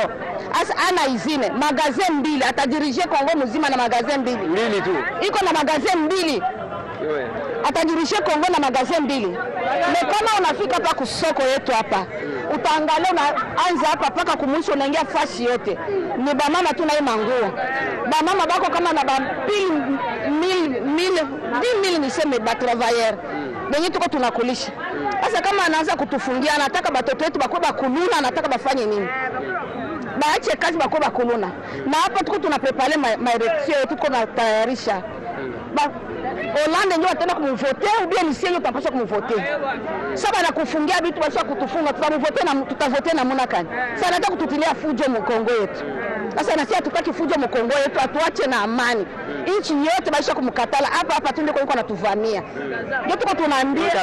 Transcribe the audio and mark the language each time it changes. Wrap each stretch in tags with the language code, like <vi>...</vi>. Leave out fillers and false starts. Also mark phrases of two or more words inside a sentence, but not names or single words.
<sw>Asa ana izine magazine mbili, atadirije Kongo mzima na magazine mbili tu. Iko na magazine mbili. Atadirije Kongo na magazine mbili. Na kama unafika hapa kusoko yetu hapa, utaangalia unaanza hapa paka kumwisho unaingia fasi yote. Ni ba mama tu na hii manguo. Ba mama bako kama na ba mil niseme ba travailleur. Benye tuko tunakulisha. Sasa kama anaanza kutufungia, anataka batoto wetu bakwe bakuluna, anataka bafanye nini? Baache kazi bakwe bakuluna. Na hapa tuko tunaprepare maerection, tuko na tayarisha. Hollande ndio atenda kumvote</sw> <fr>ou bien</fr> <sw>nisi ndio tutapaswa kumvote. Sasa na kufungia vitu basi kutufunga tutamvote na tutavote na muna kani. Sasa nataka kututilia fujo Mkongo yetu. Sasa na sisi hatutaki fujo Mkongo yetu, atuache na amani. Nchi yote basi kumkatala hapa tu ndiko yuko anatuvamia. Ndio tuko tunaambia</sw>